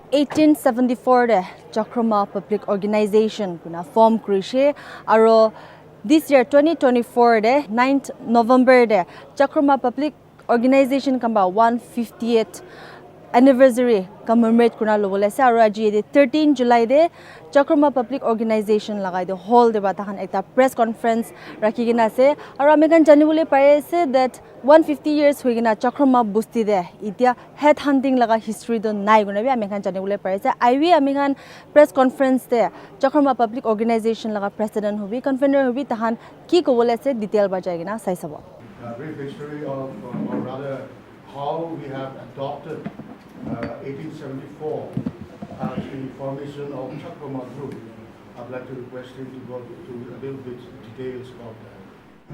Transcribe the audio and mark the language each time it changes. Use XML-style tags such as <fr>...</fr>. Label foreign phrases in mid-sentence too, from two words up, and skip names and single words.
<nag>1874 de Chakhroma Public Organization kuna form krishe aro</nag> <en>this year</en> <nag>2024 de 9th November de Chakhroma Public Organization kamba 158th</nag> <en>anniversary commemorate</en> <nag>kuna lobole ase aro aji de 13 July de Chakhroma Public Organization lagai de hall de batahan ekta</nag> <en>press conference</en> <nag>rakhigina ase aro amekan janibole pare ase that 150 years hoigina Chakhroma busti de itia</nag> <en>head hunting</en> <nag>laga history do nai guna bi amekan janibole pare ase iwi amekan</nag> <en>press conference</en> <nag>de Chakhroma Public Organization laga president hobi convener hobi tahan ki kobole ase detail bajai gina sai sabo</nag> <en>brief history of or rather how we have adopted 1874 as the formation of Chakhroma Group. I'd like to request him to go to a little bit details about that.</en>